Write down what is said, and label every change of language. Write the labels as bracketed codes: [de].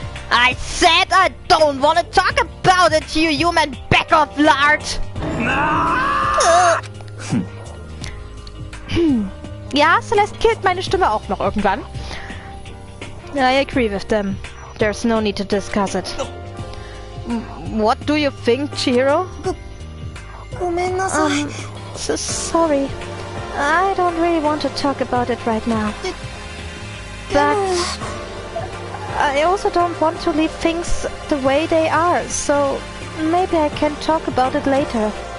[en] I said I don't want to talk about it, you human back of lard. [de] Ja, Celeste killt meine Stimme auch noch irgendwann. [en] I agree with them. There's no need to discuss it. What do you think, Chihiro? So sorry. I don't really want to talk about it right now. But I also don't want to leave things the way they are, so maybe I can talk about it later.